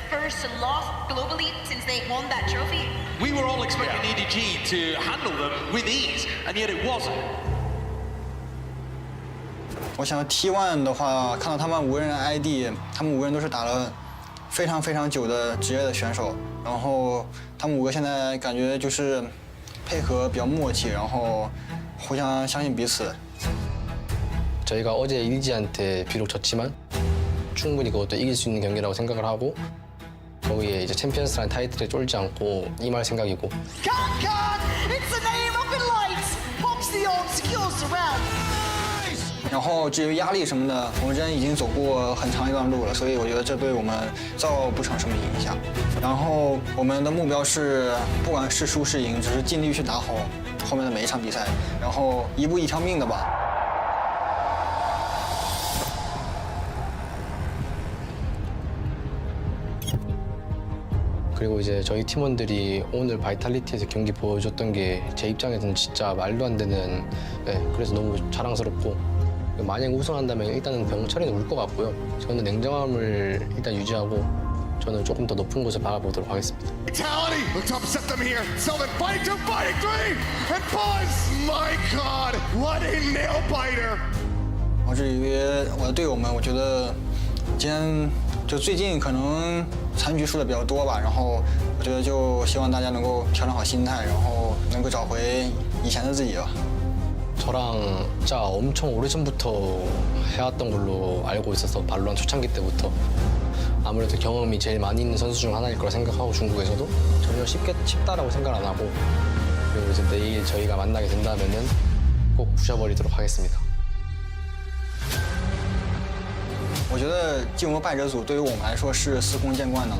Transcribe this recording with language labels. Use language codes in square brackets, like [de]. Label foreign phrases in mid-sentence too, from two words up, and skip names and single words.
[en] first loss globally since they won that trophy. We were all expecting EDG to handle them with ease, and yet it wasn't. [zh] 我想 T1 的话，看到他们5个人的 ID， 他们5个人都是打了非常非常久的职业的选手，然后他们5个现在感觉就是配合比较默契，然后互相相信彼此。 [ko] 저희가 어제 EDG한테 비록 졌지만 충분히 그것도 이길 수 있는 경기라고 생각을 하고 거기에 이제 챔피언스라는 타이틀에 쫄지 않고 임할 생각이고. [en] It's the name of the lights. Pops the on, secures the round. [zh] 然后至于压力什么的，我们之前已经走过很长一段路了，所以我觉得这对我们造不成什么影响。然后我们的目标是，不管是输是赢，只是尽力去打好后面的每一场比赛，然后一步一条命的吧。 [ko] 그리고 이제 저희 팀원들이 오늘 바이탈리티에서 경기 보여줬던 게 제 입장에서는 진짜 말도 안 되는, 그래서 너무 자랑스럽고 만약 우승한다면 일단은 병철이는 울 것 같고요. 저는 냉정함을 일단 유지하고 저는 조금 더 높은 곳을 바라보도록 하겠습니다. [en] Vitality, let's upset them here. Sylvan fighting 2, fighting 3, and Buzz. My God, what a nail biter! [zh] 然后至于我的队友们，我觉得今天就最近可能残局输的比较多吧，然后我觉得就希望大家能够调整好心态，然后能够找回以前的自己吧。 [ko] 저랑 진짜 엄청 오래전부터 해왔던 걸로 알고 있어서 발로란 초창기 때부터 아무래도 경험이 제일 많이 있는 선수 중 하나일 거라 생각하고 중국에서도 전혀 쉽다라고 생각 안 하고 그리고 이제 내일 저희가 만나게 된다면은 꼭 부셔버리도록 하겠습니다. [zh] 我觉得进入败者组对于我们来说是司空见惯的了。